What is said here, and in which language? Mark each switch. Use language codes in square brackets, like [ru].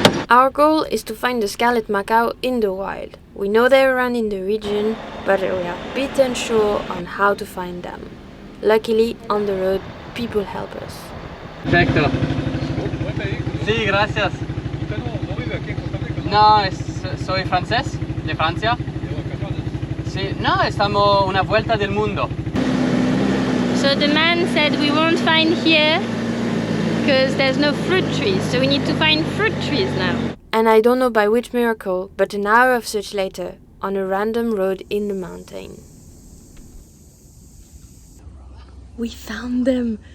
[en] Our goal is to find the scarlet macaw in the wild. We know they're around in the region, but we are a bit unsure on how to find them. Luckily, on the road, people help us. [es] Perfecto. Sí, gracias. No, soy francés, de Francia. Sí, no, estamos una vuelta del mundo. [en] So the man said we won't find here because there's no fruit trees, so we need to find fruit trees now. And I don't know by which miracle, but an hour of search later, on a random road in the mountain, we found them.